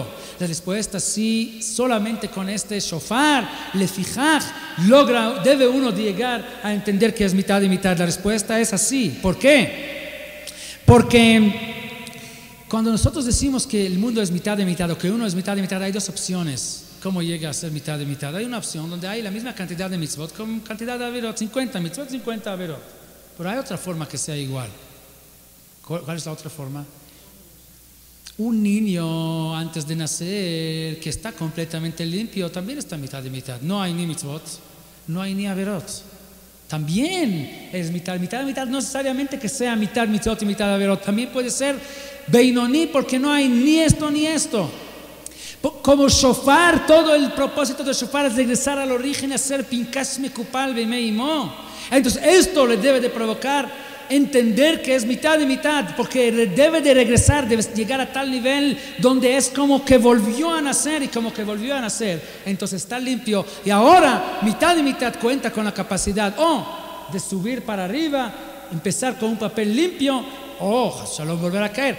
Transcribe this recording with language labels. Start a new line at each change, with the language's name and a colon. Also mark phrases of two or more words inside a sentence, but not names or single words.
Spanish: La respuesta sí, solamente con este
Hebrew: שופר לפיכך
Spanish: debe uno llegar a entender que es mitad y mitad. La respuesta es así. ¿Por qué? Porque cuando nosotros decimos que el mundo es mitad de mitad o que uno es mitad de mitad, hay dos opciones. ¿Cómo llega a ser mitad de mitad? Hay una opción donde hay la misma cantidad de mitzvot con cantidad de averot, 50 mitzvot, 50 averot. Pero hay otra forma que sea igual. ¿Cuál es la otra forma? Un niño antes de nacer que está completamente limpio también está mitad de mitad. No hay ni mitzvot, no hay ni averot. También es mitad de mitad, no necesariamente que sea mitad mitzvot y mitad averot. También puede ser beinoní, porque no hay ni esto ni esto. Como shofar, todo el propósito del shofar es regresar al origen, hacer
Hebrew: פנקס מקופל במעיו.
Spanish: Entonces esto le debe de provocar entender que es mitad y mitad, porque debe de regresar, debe llegar a tal nivel donde es como que volvió a nacer y como que volvió a nacer. Entonces está limpio y ahora mitad y mitad cuenta con la capacidad de subir para arriba, empezar con un papel limpio o solo volver a caer.